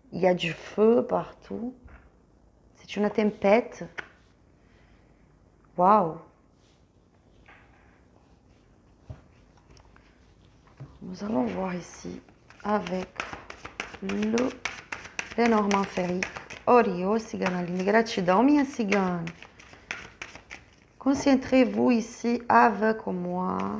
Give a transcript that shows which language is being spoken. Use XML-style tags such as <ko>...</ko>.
<fr>Il y a du feu partout. C'est une tempête. Waouh! Nous allons voir ici avec le Lenormand Ferry.</fr> <pt>Oriô, cigana linda, gratidão, minha cigana.</pt> <fr>Concentrez-vous ici avec moi.</fr>